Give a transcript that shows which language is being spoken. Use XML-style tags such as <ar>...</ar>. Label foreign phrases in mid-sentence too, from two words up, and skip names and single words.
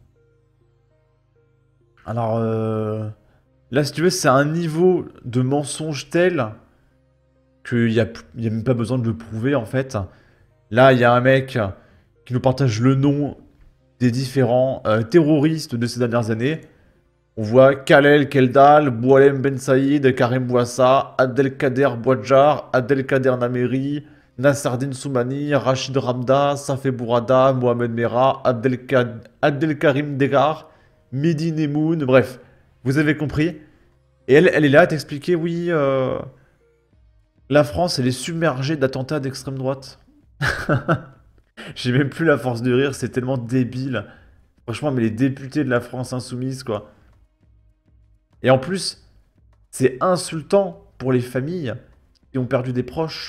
<fr>Alors, là, si tu veux, c'est un niveau de mensonge tel qu'il n'y a, y a même pas besoin de le prouver, en fait. Là, il y a un mec qui nous partage le nom des différents terroristes de ces dernières années. On voit Khalel Keldal, Boualem Ben Saïd, Karim Bouassa, Abdelkader Bouadjar, Abdelkader Nameri, Nasserdine Soumani, Rachid Ramda, Safé Bourada, Mohamed Merah, Abdelkarim Degar, Mehdi Nemoun, bref, vous avez compris. Et elle est là à t'expliquer, oui, la France, elle est submergée d'attentats d'extrême droite. J'ai même plus la force de rire, c'est tellement débile. Franchement, mais les députés de la France insoumise, quoi. Et en plus, c'est insultant pour les familles qui ont perdu des proches.</fr>